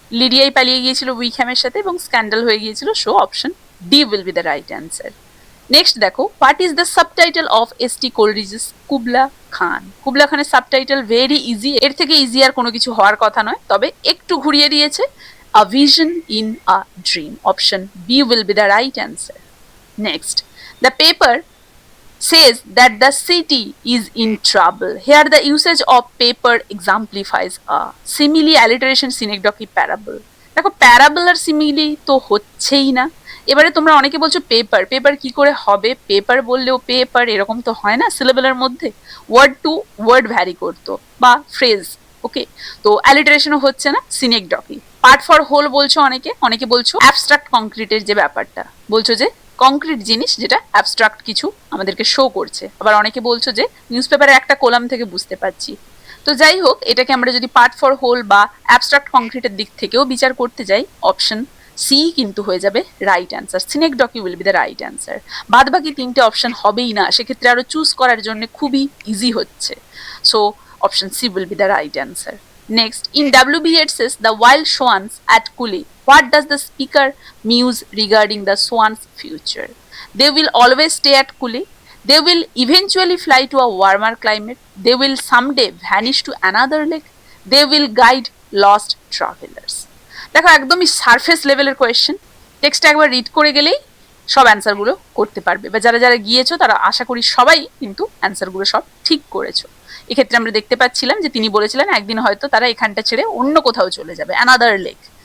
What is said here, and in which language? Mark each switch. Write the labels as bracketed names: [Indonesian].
[Bangla] লিডিয়াই পালিয়ে গিয়েছিল উইকহ্যামের সাথে এবং স্ক্যান্ডাল হয়ে গিয়েছিল। [English] So option D will be the right answer. Next দেখো, what is the subtitle of S T. Coleridge's Kubla Khan? [Bangla] Kubla খানের সাবটাইটেল ভেরি ইজি, এর থেকে ইজি আর কোনো কিছু হওয়ার কথা নয়, তবে একটু ঘুরিয়ে দিয়েছে, [English] A vision in a dream. Option B will be the right answer. Next, the paper says that the city is in trouble. Here the usage of paper exemplifies a simile, alliteration, synecdoche, parable. [Bangla] দেখো parable আর simile তো হচ্ছেই না। এবারে তোমরা অনেকে বলছো paper, paper কি করে হবে? পেপার বললেও পেপার এরকম তো হয় না সিলেবলের মধ্যে, ওয়ার্ড টু ওয়ার্ড ভ্যারি করতো বা ফ্রেজ। ওকে, তো অ্যালিটারেশনও হচ্ছে না, সিনেকডকি। পার্ট ফর হোল বলছো অনেকে, অনেকে বলছো অ্যাবস্ট্রাক্ট কংক্রিটের যে ব্যাপারটা, বলছো যে কংক্রিট জিনিস যেটা অ্যাবস্ট্রাক্ট কিছু আমাদেরকে শো করছে। আবার অনেকে বলছো যে নিউজ পেপারের একটা কলাম থেকে বুঝতে পারছি। তো যাই হোক, এটাকে আমরা যদি পার্ট ফর হোল বা অ্যাবস্ট্রাক্ট কংক্রিটের দিক থেকেও বিচার করতে যাই, অপশন সি কিন্তু হয়ে যাবে right answer. [English] Synecdoche will be the right answer. [Bangla] বাদ বাকি তিনটে অপশন হবেই না, সেক্ষেত্রে আরো চুজ করার জন্য খুবই ইজি হচ্ছে। So option C will be the right answer. [English] Next, in W.B. Yeats's The Wild Swans at Cooley, what does the speaker muse regarding the swans' future? They will always stay at Cooley. They will eventually fly to a warmer climate. They will someday vanish to another lake. They will guide lost travelers. [Bangla] দেখো একদমই surface লেভেলের question, টেক্সটটা একবার read করে গেলেই সব অ্যান্সারগুলো করতে পারবে, বা যারা যারা গিয়েছো তারা আশা করি সবাই কিন্তু অ্যান্সারগুলো সব ঠিক করেছো। এক্ষেত্রে আমরা দেখতে পাচ্ছিলাম যে তিনি বলেছিলেন একদিন হয়তো তারা এখানটা ছেড়ে অন্য কোথাও চলে যাবে, অ্যানাদার লেক।